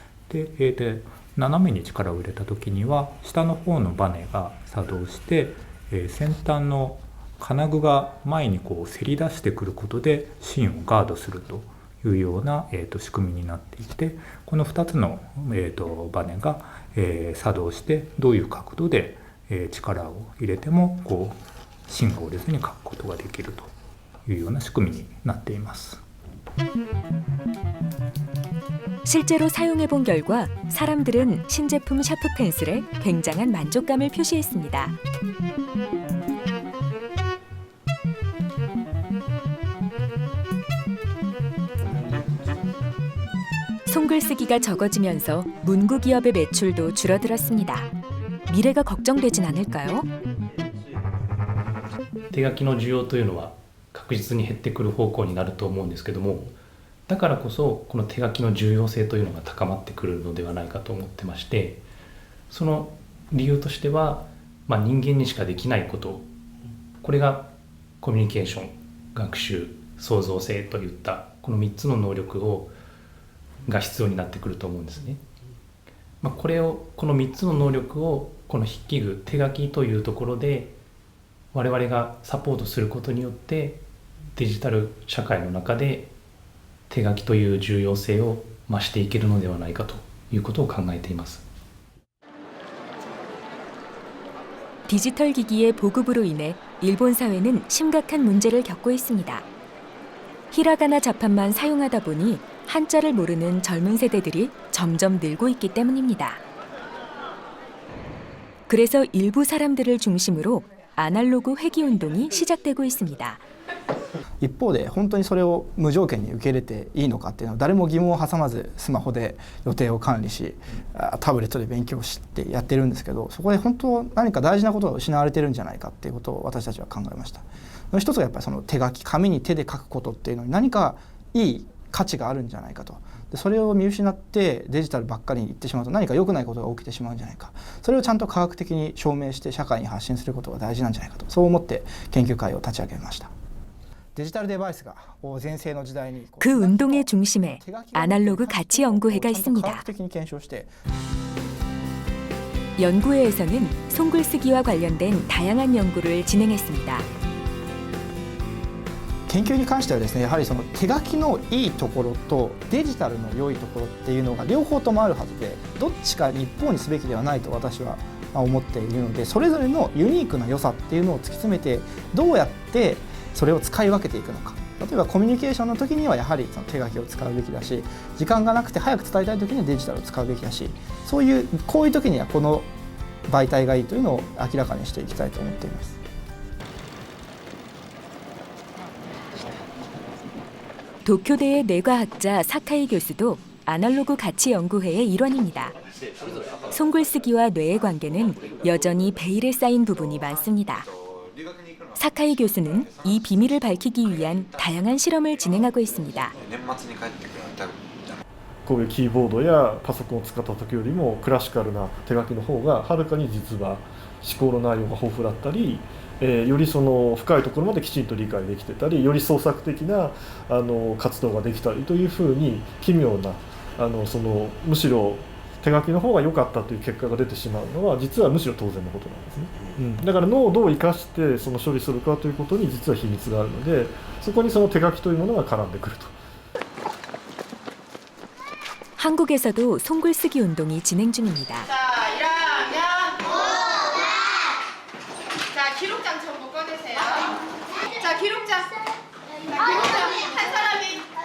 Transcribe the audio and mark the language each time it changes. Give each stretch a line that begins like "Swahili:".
Japanese: で、斜めに力を入れた時には下の方のバネが作動して、先端の金具が前にこうせり出してくることで芯をガードするというような、仕組みになっていて、この2つの、バネが、作動してどういう角度で、力を入れてもこう芯が折れずに書くことができるというような仕組みになっています。
Korean: 실제로 사용해 본 결과 사람들은 신제품 샤프 펜슬에 굉장한 만족감을 표시했습니다. 손글쓰기가 적어지면서 문구 기업의 매출도 줄어들었습니다. 미래가 걱정되진 않을까요?
Japanese: 手書きの需要というのは確実に減ってくる方向になると思うんですけども、だからこそこの手書きの重要性というのが高まってくるのではないかと思ってまして、その理由としては、人間にしかできないこと、これがコミュニケーション、学習、創造性といったこの3つの能力が必要になってくると思うんですね。この3つの能力をこの筆記具、手書きというところで我々がサポートすることによってデジタル社会の中で手書きという重要性を増していけるのではないかということを考えています。
Korean: 디지털 기기의 보급으로 인해 일본 사회는 심각한 문제를 겪고 있습니다. 히라가나 자판만 사용하다 보니 한자를 모르는 젊은 세대들이 점점 늘고 있기 때문입니다. 그래서 일부 사람들을 중심으로 아날로그 회귀 운동이 시작되고 있습니다.
Japanese: 一方で本当にそれを無条件に受け入れていいのかっていうのは誰も疑問を挟まずスマホで予定を管理しタブレットで勉強してやってるんですけど、そこで本当何か大事なことが失われてるんじゃないかっていうことを私たちは考えました。一つがやっぱりその手書き、紙に手で書くことっていうのに何かいい価値があるんじゃないかと。でそれを見失ってデジタルばっかりに行ってしまうと何か良くないことが起きてしまうんじゃないか、それをちゃんと科学的に証明して社会に発信することが大事なんじゃないかと、そう思って研究会を立ち上げました。
Korean: 그 운동의 중심에 아날로그 가치 연구회가 있습니다. 연구회에서는 손글쓰기와 관련된 다양한 연구를 진행했습니다.
Japanese: 研究に関してはですね、やはりその手書きのいいところとデジタルの良いところっていうのが両方ともあるはずで、どっちか一方にすべきではないと私は思っているので、それぞれのユニークな良さっていうのを突き詰めてどうやってそれを使い分けていくのか。例えばコミュニケーションの時にはやはりその手書きを使うべきだし、時間がなくて早く伝えたい時にはデジタルを使うべきだし、そういうこういう時にはこの媒体がいいというのを明らかにしていきたいと思っています。
Korean: 도쿄대의 뇌과학자 사카이 교수도 아날로그 가치 연구회의 일원입니다. 손글쓰기와 뇌의 관계는 여전히 베일에 쌓인 부분이 많습니다. 사카이 교수는 이 비밀을 밝히기 위한 다양한 실험을 진행하고 있습니다.
Japanese: こういうキーボードやパソコンを使った時よりもクラシカルな手書きの方がはるかに実は思考の内容が豊富だったり、よりその深いところまできちんと理解できてたり、より創作的な活動ができたりというふうに奇妙なむしろ手書きの方が良かったという結果が出てしまうのは実はむしろ当然のことなんですね。だから脳をどう生かしてその処理するかということに実は秘密があるので、そこにその手書きというものが絡んでくると。
Korean: 한국에서도 손글쓰기 운동이 진행 중입니다. 자, 1학년. 자, 기록장 전부 꺼내세요. 자, 기록장. 한 사람이.